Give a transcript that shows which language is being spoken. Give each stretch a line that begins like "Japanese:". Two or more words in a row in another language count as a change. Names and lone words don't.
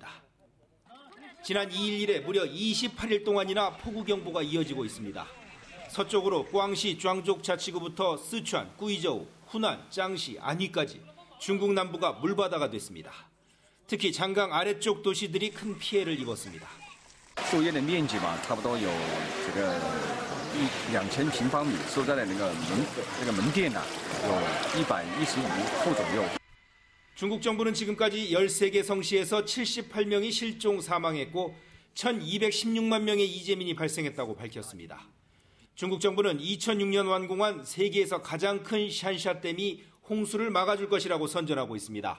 Korean: 지난 2일 이래 무려 28일 동안이나 폭우경보가 이어지고 있습니다. 서쪽으로 꽝시 庄族 자치구부터 쓰촨, 꾸이저우, 후난, 짱시, 안휘까지 중국 남부가 물바다가 됐습니다. 특히 장강 아래쪽 도시들이 큰 피해를 입었습니다.
Chinese: 作业的面积吧，差不多有这个2000平方米，所在的那个门店呢，有125户左右。
Korean: 중국 정부는 지금까지 13개 성시에서 78명이 실종 사망했고 1216만 명의 이재민이 발생했다고 밝혔습니다. 중국 정부는 2006년 완공한 세계에서 가장 큰 샨샤댐이 홍수를 막아줄 것이라고 선전하고 있습니다.